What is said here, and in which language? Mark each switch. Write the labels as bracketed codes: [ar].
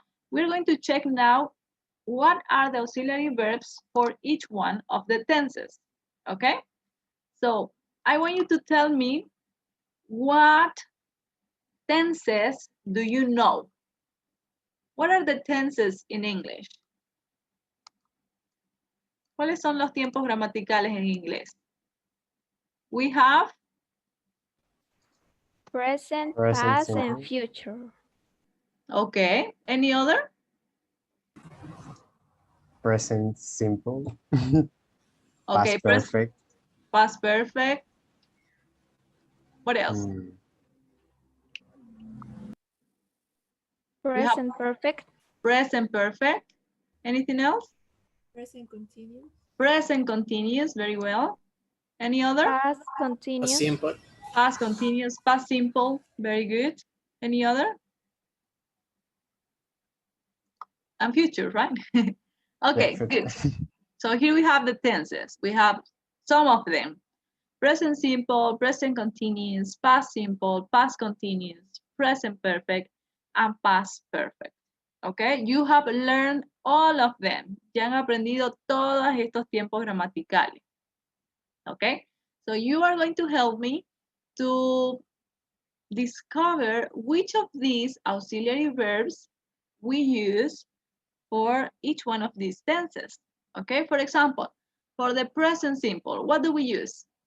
[en] We're going to check now what are the auxiliary verbs for each one of the tenses. Okay, so I want you to tell me what tenses do you know? What are the tenses in English? [es] ¿Cuáles son los tiempos gramaticales en inglés? [en] We have Present, past, and future. Okay, any other? Present simple. Okay, Past perfect. past perfect. What else? We have Present perfect. present perfect. Anything else? Present continuous. Present continuous, very well. Any other? Past A continuous. simple. Past continuous, past simple, very good. Any other? And future, right? Okay, Yeah, good. So here we have the tenses. We have some of them. Present simple, present continuous, past simple, past continuous, present perfect, and past perfect. Okay, you have learned all of them. [es] Ya han aprendido todos estos tiempos gramaticales. [en] Okay, so you are going to help me to discover which of these auxiliary verbs we use for each one of these tenses. Okay, for example, for the present simple, what do we use?